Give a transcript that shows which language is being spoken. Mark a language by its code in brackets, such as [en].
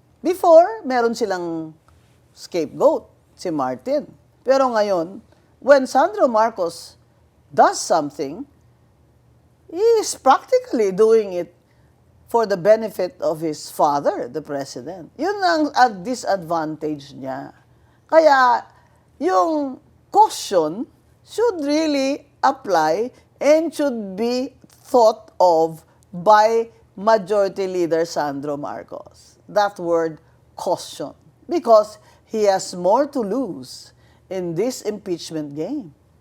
[tl] Before, meron silang scapegoat, si Martin. Pero ngayon, [en] when Sandro Marcos does something, he is practically doing it for the benefit of his father, the president. [tl] Yun ang disadvantage niya. Kaya, yung [en] caution should really apply and should be thought of by Majority Leader Sandro Marcos. That word, caution. Because he has more to lose in this impeachment game.